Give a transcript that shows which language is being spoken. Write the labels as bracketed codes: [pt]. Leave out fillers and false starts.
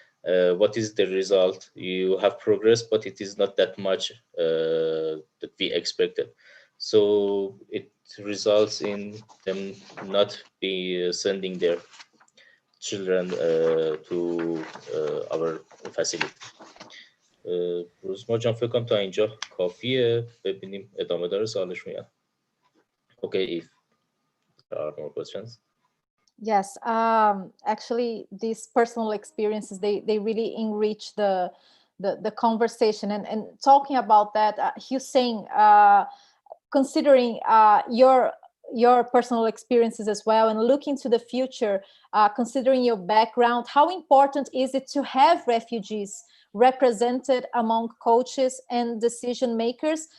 [en] What is the result? You have progressed, but it is not that much that we expected. So it results in them not be sending their children to our facility. [fa] روزما جان فکر کنم تا اینجا کافیه، ببینیم ادامه داره سوالشون یا. [en] Okay, if there are more questions. Yes, actually, these personal experiences, they really enrich the conversation. And talking about that, Hussein, considering your personal experiences as well, and looking to the future, considering your background, how important is it to have refugees represented among coaches and decision makers?